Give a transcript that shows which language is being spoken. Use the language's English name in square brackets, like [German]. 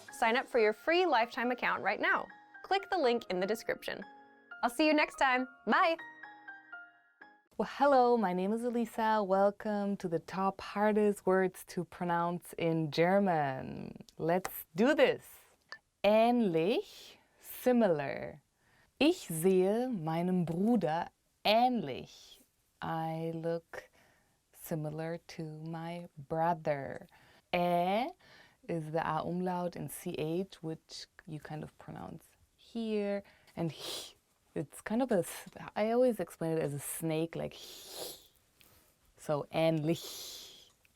[English] Sign up for your free lifetime account right now. Click the link in the description. I'll see you next time. Bye! Well, hello, my name is Elisa. Welcome to the top hardest words to pronounce in German. Let's do this. Ähnlich, similar. [German] Ich sehe meinem Bruder ähnlich. [English] I look similar to my brother. Is the A umlaut in CH, which you kind of pronounce here. And it's kind of I always explain it as a snake, like so ähnlich.